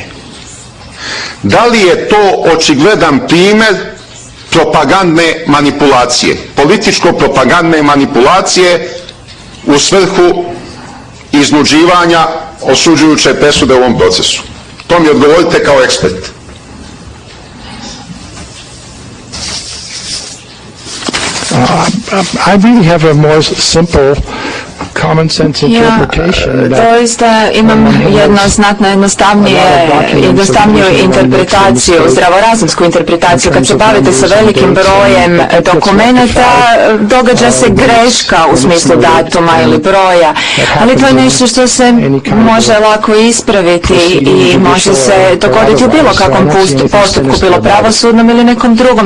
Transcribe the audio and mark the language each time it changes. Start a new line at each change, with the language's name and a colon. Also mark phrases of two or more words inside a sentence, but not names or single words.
Croatian: Da li je to očigledan primjer propagandne manipulacije, političko-propagandne manipulacije u svrhu iznuđivanja osuđujuće presude u ovom procesu? To mi odgovorite kao ekspert.
English: I really have a more simple common sense interpretation.
Croatian: Ja doista imam jednostavniju interpretaciju, zdravorazumsku interpretaciju. Kad se bavite sa velikim brojem dokumenata, događa se greška u smislu datuma ili broja, ali to je nešto što se može lako ispraviti i može se dogoditi u bilo kakvom postupku, bilo pravosudnom ili nekom drugom.